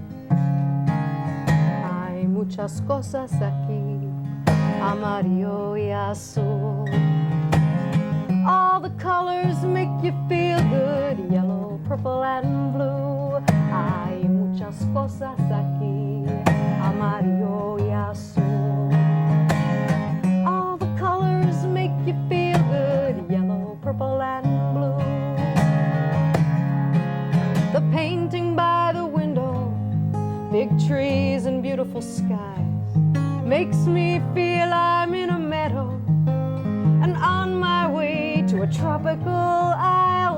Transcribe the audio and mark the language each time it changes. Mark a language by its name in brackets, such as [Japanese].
[Spanish] Hay muchas cosas aquí, amarillo y azul. [English] All the colors make you feel good, yellow, purple, and blue. [Spanish] Hay muchas cosas aquí, amarillo y azul. [English] All the colors make you feel good, yellow, purple, and blue. The painting by the window, big trees and beautiful skies, makes me feel I'm in a meadow and on my way to a tropical isle.